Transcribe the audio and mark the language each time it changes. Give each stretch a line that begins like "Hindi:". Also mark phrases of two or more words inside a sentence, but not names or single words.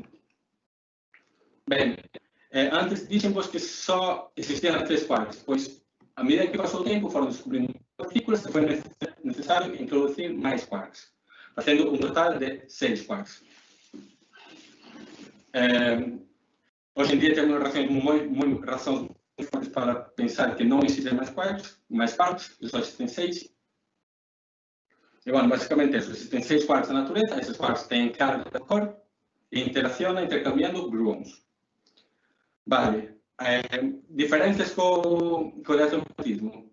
Galician: Ben, antes dixemos que só existían 3 quarks, pois a medida que pasou o tempo foron descubrindo partículas e foi necesario introducir máis quarks, facendo un total de 6 quarks. Hoxe en día temos razóns para pensar que
Portuguese: não existem mais quarks, só existem 6. E, bueno, basicamente isso. Existem 6 quarks na natureza, esses quarks têm carga de corpo e interacionam intercambiando gluons. Vale. Diferenças com o eletromagnetismo.